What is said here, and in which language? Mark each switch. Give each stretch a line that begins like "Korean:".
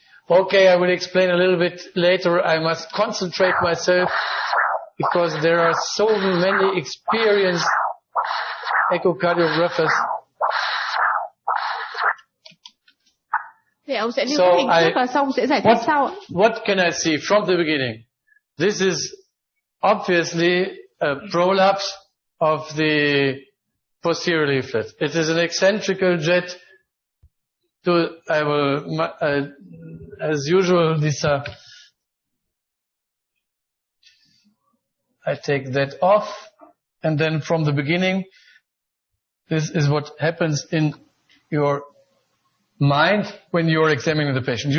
English: Okay, I will explain a little bit later. I must concentrate myself because there are so many experienced echocardiographers.
Vietnamese: Thì ông sẽ lưu cái hình thức và xong sẽ giải thích sau.
English: What can I see from the beginning? This is obviously a prolapse of the posterior leaflet. It is an eccentrical jet. I will, as usual, I take that off, and then from the beginning, this is what happens in your mind when you are examining the patient.